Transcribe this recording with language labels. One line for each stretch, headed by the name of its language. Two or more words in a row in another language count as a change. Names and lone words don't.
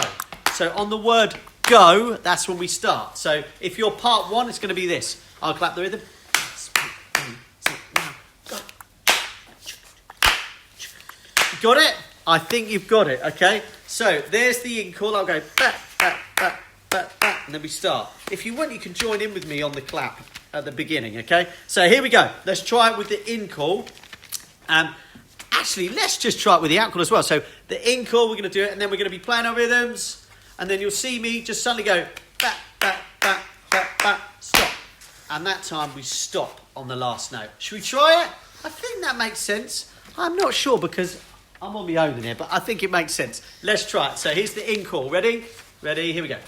English: So on the word go, that's when we start. So if you're part 1, it's going to be this. I'll clap the rhythm. Let's make music now, go. Got it? I think you've got it, okay? So there's the in call. I'll go ba, ba, ba, ba, ba, and then we start. If you want, you can join in with me on the clap at the beginning, okay? So here we go. Let's try it with the in call. Actually, let's just try it with the out call as well. So the in call, we're going to do it, and then we're going to be playing our rhythms, and then you'll see me just suddenly go ba, ba, ba, ba, ba, stop. And that time we stop on the last note. Should we try it? I think that makes sense. I'm not sure because I'm on my own in here, but I think it makes sense. Let's try it. So here's the in call. Ready? Ready? Here we go.